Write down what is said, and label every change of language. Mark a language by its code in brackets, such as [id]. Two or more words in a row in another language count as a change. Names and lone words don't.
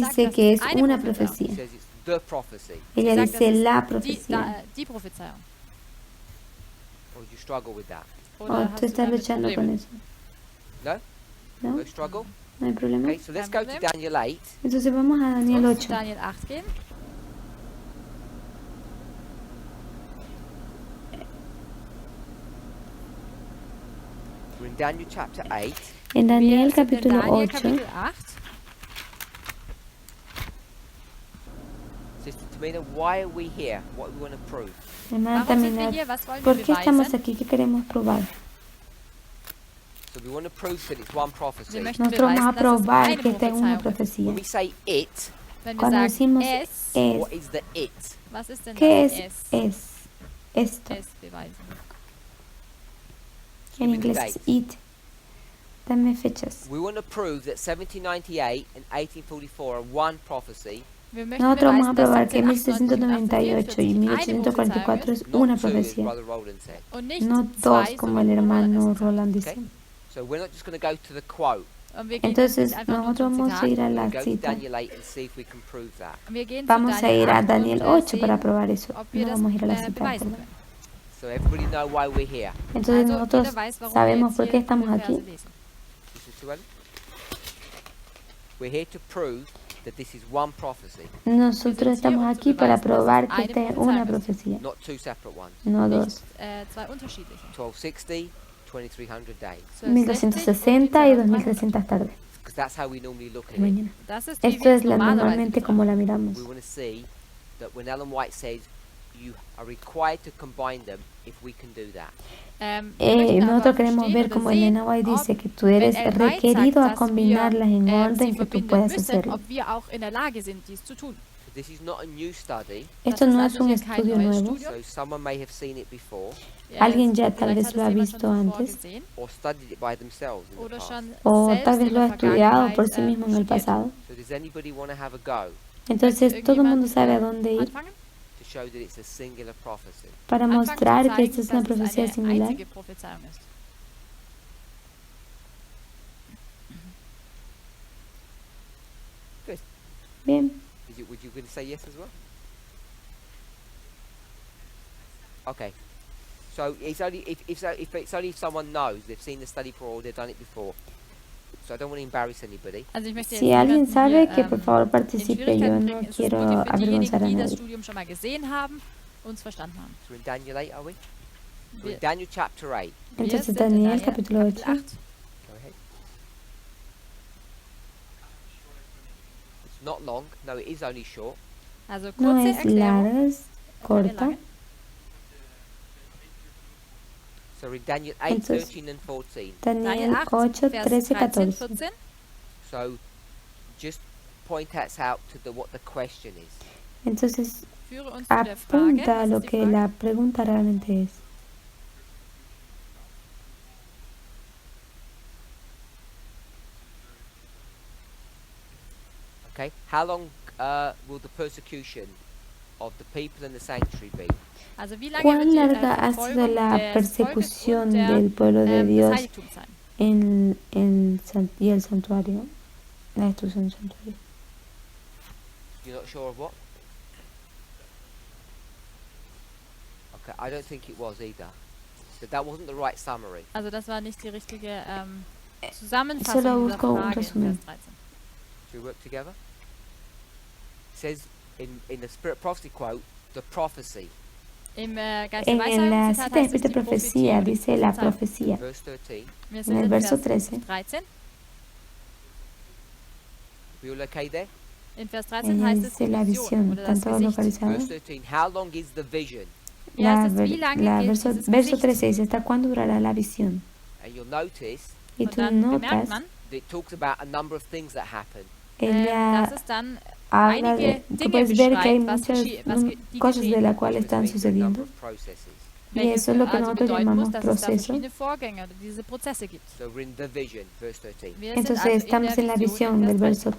[de] sagt, [es] dice [de] das [es] que [de] ist [es] es [de] eine [es] una [en] He [es] profecía. [en] says it's the prophecy. [es] Ella [de] Sie sagt, [es] dice [de] das ist [es] la [de] die, [es] profecía. [de] die Prophezeiung. [en] Or do you struggle with that? [de] Oder [es] O [de] hast [es] tú [de] du [es] estás [de] damit [es] luchando con [de] Probleme? [es] eso. [en] No? [es] ¿No? [en] No struggle? [es] ¿No hay problema? [en] Okay, so let's go to [de] Problem. [en] Daniel 8. [es] Entonces vamos a Daniel [de] Lass uns [es] 8. [de] Daniel 8 gehen. [en] We're in Daniel chapter 8. [es] En Daniel [de] Wir sind in [es] capítulo [de] Daniel [es] 8, [de] Kapitel 8. [en] Sister Tamina, why are we here? What do we want to prove? [es] hermana [de] Warum sind wir [es] Tamina, [de] hier? Was wollen [es] ¿por [de] wir [es] qué estamos [de] beweisen? [es] aquí? ¿Qué queremos probar? [en] So we want to prove that it's one prophecy. [de] Wir möchten [es] Nosotros vamos a [de] beweisen, dass es [es] probar [de] eine [es] que esta es una [de] Prophezeiung ist. [es] profecía. [en] When we say it, [de] Wenn wir [es] Cuando [de] sagen [es] decimos [de] es, [es] es, [en] what is the it? [de] was ist denn [es] ¿qué [de] das [es] es? Es. Esto. [de] Es beweisen. [en] Give [es] En [en] me the [es] inglés, [en] dates. [es] it. Dame fechas. [en] We want to prove that 1798 and 1844 are one prophecy, [de] Wir möchten [es] Nosotros vamos a [de] beweisen, dass [es] probar que [de] 1798 [es] 1698 y [de] eine [es] 1844 es [en] not [es] una [en] two, as [es] profecía, [en] Brother Roland said. [de] und nicht [es] no [de] zwei, [es] dos como [de] so [es] el [de] wie Roland [es] hermano [de] es gesagt. [es] Roland dice. [en] Okay? So we're not just going to go to the quote. [de] Und wir gehen jetzt [es] Entonces [de] nicht einfach nur [es] nosotros [de] zum [es] vamos a [de] Zitat. [es] ir a [en] We're [es] la [en] going to go to [es] cita. [en] Daniel 8 and see if we can prove that. [de] Wir gehen zu [es] Vamos a [de] Daniel [es] ir a [de] 8 [es] Daniel [de] und [es] 8 para [de] sehen, [es] probar eso. [de] ob wir [es] No [de] das [es] vamos a ir a la cita. [de] beweisen [es] perdón. [de] können. [en] So everybody know why we're here. [es] Entonces [de] Also [es] nosotros [de] jeder weiß, warum wir [es] sabemos [de] jetzt [es] por qué [de] hier [es] estamos [de] diese [es] aquí. [de] Verse lesen. [en] Listen to Ellen. We're here to prove that this is one prophecy, [es] Nosotros estamos aquí para probar que esta es una profecía, [en] not two separate ones. [es] no dos. [de] Nicht zwei unterschiedliche. [en] 1260, 2300 days. [es] 1260 y 2300 tardes. [en] Because that's how we normally look at it. [es] Mañana. [de] Das ist, wie [es] Esto [de] wir [es] es [de] es normalerweise [es] normalmente como la miramos. [en] We want to see that when Ellen White says you are required to combine them, if we can do that. [es] Nosotros queremos ver como Elena White dice que tú eres requerido a combinarlas en orden que tú puedas hacerlo. [de] ob wir auch in der Lage sind, dies zu tun. [en] So this is not a new study, [es] Esto no es un estudio nuevo. [en] so someone may have seen it before [es] Alguien ya tal [de] Vielleicht [es] vez [de] hat [es] lo [de] es [es] ha [de] jemand [es] visto [de] schon zuvor [es] antes [de] gesehen [en] or studied it by themselves in the [de] oder [en] past. [de] schon [es] o [de] selbst [es] tal vez [de] in [es] lo ha [de] der [es] estudiado por sí [de] Vergangenheit, [es] mismo en el [de] studiert. [es] pasado. [en] So does anybody want to have a go [es] Entonces todo el mundo sabe a dónde ir [de] Anfangen? [en] to show that it's a singular prophecy? [es] para [de] Anfangen zu [es] mostrar que [de] zeigen, [es] esta es una [de] dass es [es] profecía [de] eine [es] singular. [de] einzige Prophezeiung ist. [es] Bien, [en] Would you going to say yes as well? Okay. So it's only if it's only if someone knows they've seen the study before or they've done it before. So I don't want to embarrass anybody. [de] Also ich möchte jetzt [es] si alguien [de] niemanden [es] sabe [de] hier, [es] que por favor [de] in [es] participe, yo [de] Schwierigkeiten [es] no [de] bringen. Es ist [es] quiero [de] wirklich für [es] avergonzar [de] diejenigen, [es] a [de] die das [es] nadie. [de] Studium schon mal gesehen haben und es verstanden haben. [en] So we're in Daniel 8, are we? We're [de] Wir, [en] in Daniel chapter 8. [de] wir [es] Entonces [de] sind in [es] Daniel capítulo 8. [de] Kapitel 8. [en] Go ahead. It's not long. No, it is only short. [de] Also [es] No [de] kurze [es] es [de] Erklärung. [es] larga, es corta. [de] lange. [en] So we're in Daniel 8, [es] Entonces, [en] 13 and 14. [es] Daniel 8, [de] Vers [es] 13, [de] 13, [es] 14. [de] 14. [en] So just point us out to what the question is. [es] Entonces [de] Führe uns zu der Frage. [es] apunta a [de] Was [es] lo [de] ist die [es] que [de] Frage? [es] la pregunta realmente es. [en] Okay. How long will the persecution of the people in the sanctuary be? [de] Also wie lange [es] ¿Cuán [de] wird die [es] larga ha sido [de] Verfolgung [es] la [de] des Volkes [es] persecución [de] und der, [es] del pueblo de [de] des [es] Dios [de] Heiligtums sein? [es] y el santuario? La destrucción del santuario. [en] You're not sure of what? Okay, I don't think it was either. That wasn't the right summary. [de] Also das war nicht die richtige [es] Solo [de] Zusammenfassung dieser [es] busco un [de] Frage in [es] resumen. [de] Vers 13. [en] Should we work together? It says in the Spirit Prophecy quote, the prophecy, [de] Im Geist der [es] En la [de] Weissagung [es] cita [de] Zitat [es] de [de] heißt es [es] Espíritu [de] die [es] Profecía [de] Prophetie, [es] dice la [de] Prophezeiung. [es] profecía. [en] verse 13. [de] Wir [es] En [de] sind [es] el [de] in [es] verso [de] Vers [es] 13. [de] 13. [en] We all okay there? [de] In Vers 13 [es] Ella [de] heißt es [es] dice [de] die [es] la [de] Vision [es] visión. [de] oder das [es] ¿Están todos [de] Gesicht. [es] localizados? [en] Verse 13. How long is the vision? [de] Hier heißt es, wie lange gilt dieses [es] Verso [de] Gesicht? [es] 13 dice, ¿hasta cuándo durará la visión? [en] And you'll notice [es] Y [de] Und [es] tú [de] dann bemerkt [es] notas, [de] man, [en] that it talks about a number of things that happen. [es] ella [de] dass es dann [es] habla de, [de] einige [es] tú [de] Dinge [es] puedes ver que hay [de] beschreibt, was [es] muchas [de] die [es] cosas de [de] geschehen. [es] las cuales [en] Which [es] están [en] means there are a number [es] sucediendo. [en] of processes. [es] Y [de] Welches [es] eso es lo que [de] also [es] nosotros [de] bedeuten muss, [es] llamamos [de] dass es da [es] proceso. [de] verschiedene Vorgänge oder diese Prozesse gibt. [en] So we're in the vision, verse 13. [de] Wir sind [es] Entonces [de] also [es] estamos en la visión del [de] Vers 13.